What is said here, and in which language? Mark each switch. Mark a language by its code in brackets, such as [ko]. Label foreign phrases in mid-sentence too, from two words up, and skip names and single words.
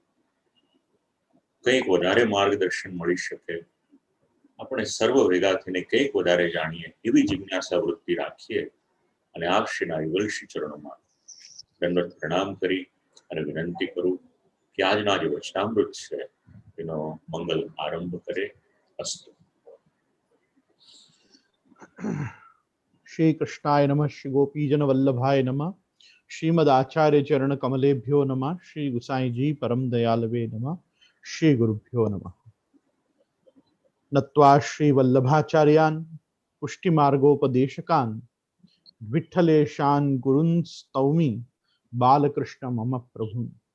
[gu] કંઈક વધારે માર્ગદર્શન મળી શકે, આપણે સર્વ ભેગા થઈને કંઈક વધારે જાણીએ એવી જિજ્ઞાસા વૃત્તિ રાખીએ અને આપ શ્રીના યુગલશ્રી ચરણોમાં દંડવત પ્રણામ કરી અને વિનંતી કરું કે આજના જે વચનામૃત છે એનો મંગલ આરંભ કરે. અસ્તુ. [sa] श्री कृष्णाय नमः, श्री गोपीजन वल्लभाय नमः, श्रीमद आचार्य चरण कमलेभ्यो नमः, श्री गुसाई जी परम दयालवे नमः, श्री गुरुभ्यो नमः. नत्वा श्री वल्लभाचार्यान् पुष्टि मार्गोपदेशकान् विठ्ठलेशान् गुरुन् स्तौमि बालकृष्ण मम प्रभु.